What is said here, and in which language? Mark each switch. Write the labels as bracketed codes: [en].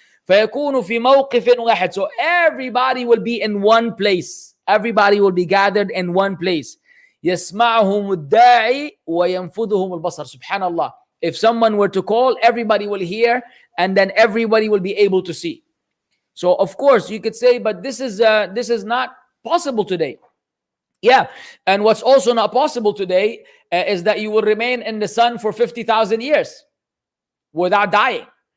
[ar] فيكون في موقف واحد, [en] so everybody will be in one place, everybody will be gathered in one place. [ar] يسمعهم الداعي وينفذهم البصر. [en] Subhanallah, if someone were to call, everybody will hear, and then everybody will be able to see. So of course you could say, but this is not possible today. Yeah, and what's also not possible today is that you will remain in the sun for 50,000 years without dying.